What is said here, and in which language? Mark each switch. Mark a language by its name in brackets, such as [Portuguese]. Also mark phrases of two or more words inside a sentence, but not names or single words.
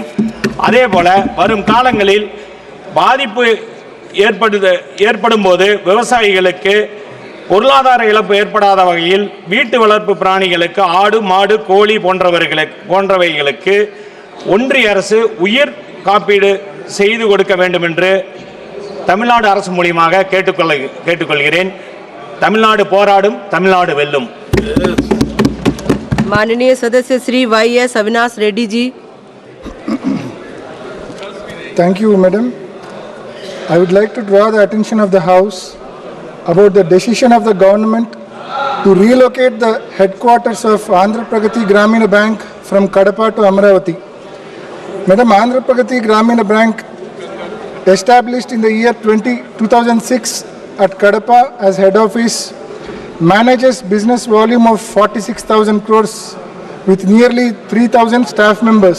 [Tamil] அதேபோல வரும் காலங்களில் பாதிப்பு ஏற்படும் போது விவசாயிகளுக்கு பொருளாதார இழப்பு ஏற்படாத வகையில் வீட்டு வளர்ப்பு பிராணிகளுக்கு ஆடு, மாடு, கோழி போன்றவைகளுக்கு ஒன்றிய அரசு உயிர் காப்பீடு செய்து கொடுக்க வேண்டும் என்று தமிழ்நாடு அரசு மூலியமாக கேட்டுக்கொள்கிறேன். தமிழ்நாடு போராடும், தமிழ்நாடு வெல்லும். [Hindi] माननीय सदस्य श्री YS अविनाश रेड्डी जी। [English] Thank you, madam. I would like to draw the attention of the House about the decision of the government to relocate the headquarters of Andhra Pragati Gramina Bank from Kadapa to Amaravati. Madam, Andhra Pragati Gramina Bank, established in the year 2006 at Kadapa as head office, manages business volume of 46,000 crores with nearly 3,000 staff members.